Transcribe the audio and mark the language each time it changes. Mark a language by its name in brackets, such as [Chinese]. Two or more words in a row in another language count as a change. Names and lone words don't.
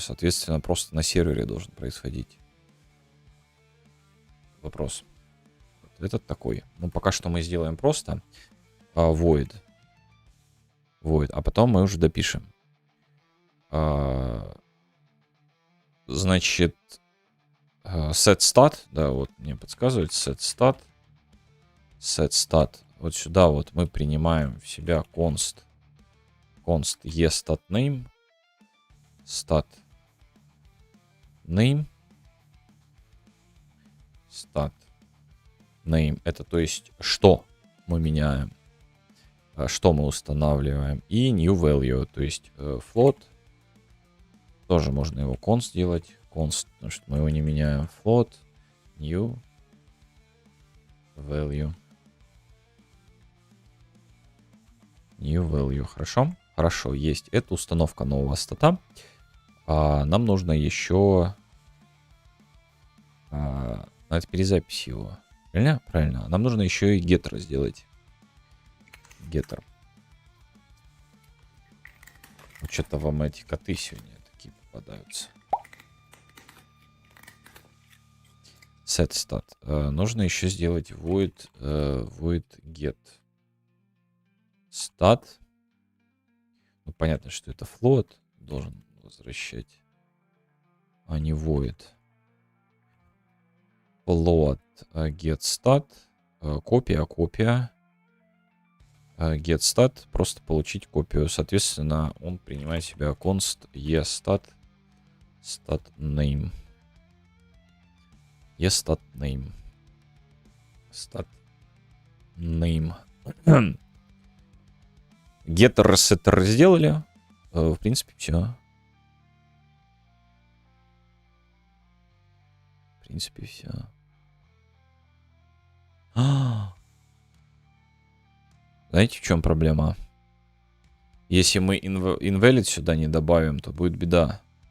[Russian] Соответственно, просто на сервере должен происходить. Вопрос. Вот этот такой. Ну, пока что мы сделаем просто void. Void. А потом мы уже допишем. Значит, [English] set stat, [Russian] да, вот мне подсказывает, [English] set stat. Set stat. [Russian] Вот сюда вот мы принимаем в себя [English] const eStatName. Stat name. Stat name. [Russian] Это то есть, что мы меняем, что мы устанавливаем. [English] И new value, [Russian] то есть float. Тоже можно его const делать. Const, потому что мы его не меняем. [English] Float, new value. New value. [Russian] Хорошо? Хорошо, есть. Это установка нового стата. Нам нужно еще... это перезапись его. Правильно? Правильно. Нам нужно еще и getter сделать. Getter. Вот что-то вам эти коты сегодня такие попадаются. [English] Set stat. [Russian] Нужно еще сделать [English] void get stat. [Russian] Ну, понятно, что это float должен возвращать, а не void. [English] Float get stat. Копия. Get stat. [Russian] Просто получить копию. Соответственно, он принимает в себя [English] const eStat stat name. Stat name. Stat name. Getter, setter [Russian] сделали. В принципе, все. В принципе, все. Знаете, в чем проблема? Если мы invalid сюда не добавим, то будет беда.